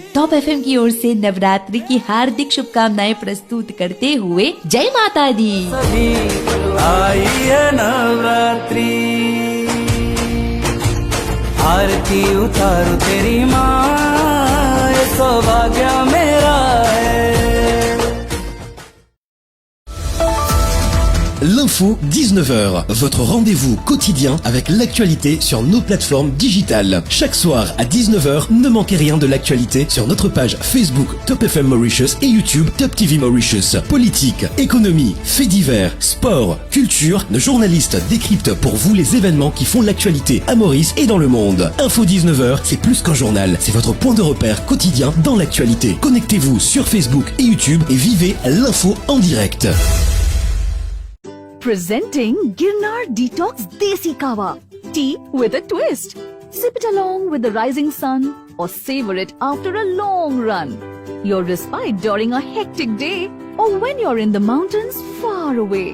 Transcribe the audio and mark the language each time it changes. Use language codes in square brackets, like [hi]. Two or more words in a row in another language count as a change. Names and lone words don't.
[hi] टॉप एफएम की ओर से नवरात्रि की हार्दिक शुभकामनाएं प्रस्तुत करते हुए जय माता दी। आई है नवरात्रि, आरती उतारू तेरी माँ, ये सौभाग्य मेरा है। [fr] L'info 19h, votre rendez-vous quotidien avec l'actualité sur nos plateformes digitales. Chaque soir à 19h, ne manquez rien de l'actualité sur notre page Facebook Top FM Mauritius et YouTube Top TV Mauritius. Politique, économie, faits divers, sport, culture, nos journalistes décryptent pour vous les événements qui font l'actualité à Maurice et dans le monde. Info 19h, c'est plus qu'un journal, c'est votre point de repère quotidien dans l'actualité. Connectez-vous sur Facebook et YouTube et vivez l'info en direct. [en] Presenting Girnar Detox Desi Kawa. Tea with a twist. Sip it along with the rising sun or savor it after a long run. Your respite during a hectic day or when you're in the mountains far away.